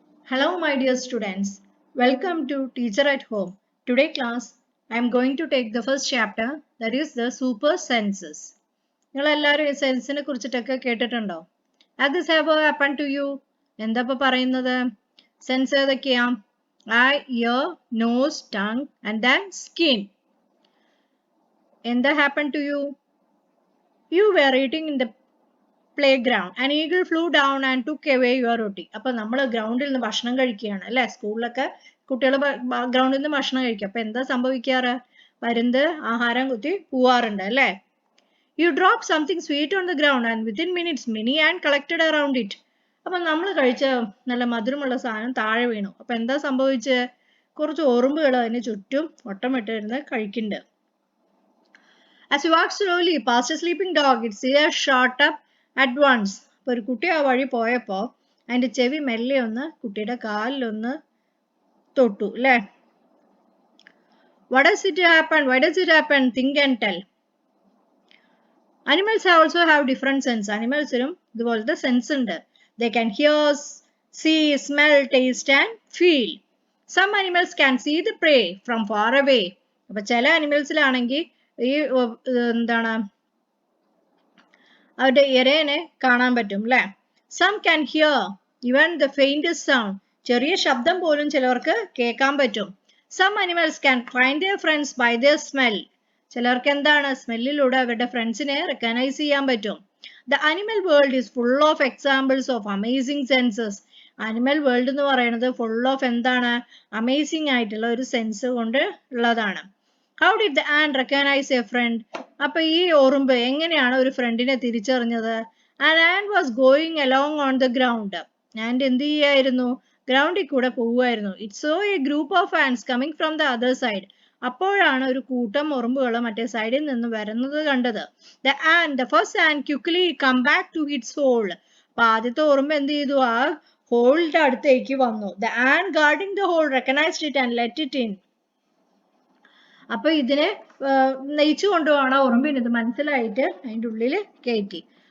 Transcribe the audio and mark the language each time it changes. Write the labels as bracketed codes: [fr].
[en] Hello my dear students, welcome to Teacher at Home. Today class, I am going to take the first chapter, that is the super senses. [ml] നിങ്ങൾ എല്ലാവരും ഈ സെൻസിനെ കുറിച്ചിട്ടൊക്കെ കേട്ടിട്ടുണ്ടോ? [en] Has this ever happened to you? [ml] എന്താ ഇപ്പൊ പറയുന്നത്? Sense ഏതൊക്കെയാ? [en] Eye, ear, nose, tongue and then skin. എന്താ happened to you? You were eating in the playground. An eagle flew down and took away your roti. [ml] അപ്പൊ നമ്മൾ ഗ്രൗണ്ടിൽ നിന്ന് ഭക്ഷണം കഴിക്കുകയാണ് അല്ലെ, സ്കൂളിലൊക്കെ കുട്ടികൾ ഗ്രൗണ്ടിൽ നിന്ന് ഭക്ഷണം കഴിക്കുക. അപ്പൊ എന്താ സംഭവിക്കാറ്? പരുന്ത് ആഹാരം കുത്തി പോവാറുണ്ട് അല്ലെ. [en] You dropped something sweet on the ground and within minutes many ants collected around it. [ml] അപ്പൊ നമ്മൾ കഴിച്ച നല്ല മധുരമുള്ള സാധനം താഴെ വീണു. അപ്പൊ എന്താ സംഭവിച്ചത്? കുറച്ച് ഉറുമ്പുകൾ അതിന് ചുറ്റും വട്ടമിട്ടിരുന്ന് കഴിക്കുന്നുണ്ട്. [en] As you walked slowly past a sleeping dog, its ears shot up at once. [ml] അപ്പോൾ ഒരു കുട്ടി ആ വഴി പോയപ്പോൾ അതിന്റെ ചെവി മെല്ലെ ഒന്ന് കുട്ടിയുടെ കാലിലൊന്ന് തൊട്ടു അല്ലേ. [en] What does it happen? Why does it happen? Think and tell. Animals also have different sense. [ml] Animalസിനും ഇതുപോലത്തെ സെൻസ് ഉണ്ട്. [en] They can hear, see, smell, taste and feel. Some animals can see the prey from far away. [ml] അപ്പോൾ ചില അനിമൽസിലാണെങ്കിൽ ഈ എന്താണ് അവരുടെ ഇരേനെ കാണാൻ പറ്റും അല്ലേ. [en] Some can hear even the faintest sound. [ml] ചെറിയ ശബ്ദം പോലും ചിലവർക്ക് കേൾക്കാൻ പറ്റും. [en] Some animals can find their friends by their smell. [ml] ചിലർക്ക് എന്താണ് സ്മെല്ലിലൂടെ അവരുടെ ഫ്രണ്ട്സിനെ റെക്കഗ്നൈസ് ചെയ്യാൻ പറ്റും. [en] The animal world is full of examples of amazing senses. [ml] Animal world എന്ന് പറയുന്നത് ഫുൾ ഓഫ് എന്താണ് അമേസിംഗ് ആയിട്ടുള്ള ഒരു സെൻസ് കൊണ്ട് ഉള്ളതാണ്. [en] How did the ant recognize a friend? [ml] അപ്പൊ ഈ ഉറുമ്പ് എങ്ങനെയാണ് ഒരു ഫ്രണ്ടിനെ തിരിച്ചറിഞ്ഞത്? [en] An ant was going along on the ground. [ml] And എന്ത് ചെയ്യായിരുന്നു? ഗ്രൗണ്ടിൽ കൂടെ പോവുമായിരുന്നു. [en] It saw a group of ants coming from the other side. [ml] അപ്പോഴാണ് ഒരു കൂട്ടം ഉറുമ്പുകൾ മറ്റേ സൈഡിൽ നിന്ന് വരുന്നത് കണ്ടത്. [en] The first ant quickly come back to its hole. [ml] അപ്പൊ ആദ്യത്തെ ഉറുമ്പ് എന്ത് ചെയ്തു? ആ ഹോളിന്റെ അടുത്തേക്ക് വന്നു. [en] The ant guarding the hole recognized it and let it in. [ml] അപ്പൊ ഇതിനെ നയിച്ചു കൊണ്ടുപോകണം ഉറുമ്പിന് ഇത് മനസ്സിലായിട്ട് അതിൻ്റെ ഉള്ളിൽ കയറ്റി.